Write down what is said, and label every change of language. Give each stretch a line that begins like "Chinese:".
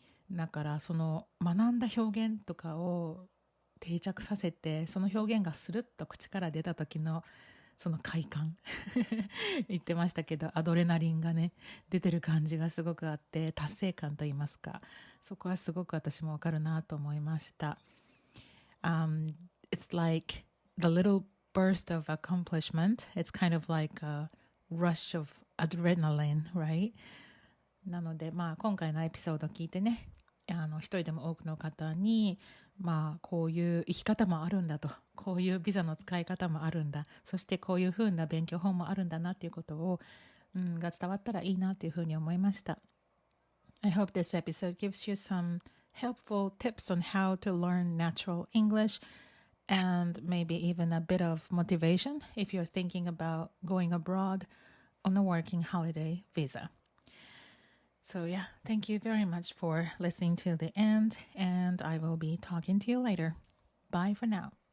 Japanese: だからその学んだ表現とかを定着させて、その表現がスルッと口から出た時のその快感言ってましたけど、アドレナリンがね出てる感じがすごくあって、達成感といいますか、そこはすごく私もわかるなと思いました。
English: It's like the little burst of accomplishment. It's kind of like a rush of adrenaline, right?
Japanese: なので今回のエピソードを聞いてね、一人でも多くの方に、こういう生き方もあるんだと、こういうビザの使い方もあるんだ、そしてこういう風な勉強法もあるんだなっていうことを、が伝わったらいいなというふうに思いました。
English: I hope this episode gives you some helpful tips on how to learn natural English and maybe even a bit of motivation if you're thinking about going abroad on a working holiday visa.So yeah, thank you very much for listening to the end, and I will be talking to you later. Bye for now.